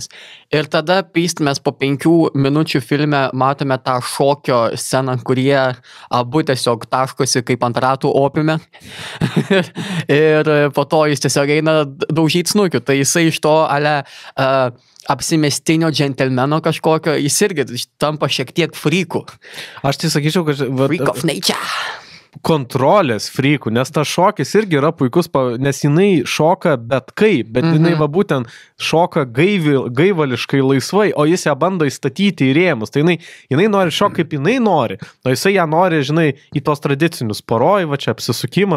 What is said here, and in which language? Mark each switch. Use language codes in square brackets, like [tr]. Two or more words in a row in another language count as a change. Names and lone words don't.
[lt] Ir tada mes po 5 minučių filme matome tą šokio sceną, kurie abu tiesiog taškosi kaip ant ratų opiume. Ir po to jis tiesiog eina daužyti snukių. Tai jisai iš to apsimestinio džentelmeno kažkokio, jis irgi tampa šiek tiek frykų. Aš tai sakyčiau, kad... [en] Freak of nature. [lt] Kontrolės frykų, nes tas šokis irgi yra puikus, nes jinai šoka bet kaip, bet jinai būtent šoka gaivališkai laisvai, o jis ją bando įstatyti į rėmus. Tai jinai nori šokti kaip jinai nori, o jisai ją nori, į tos tradicinius poroj, čia apsisukimas.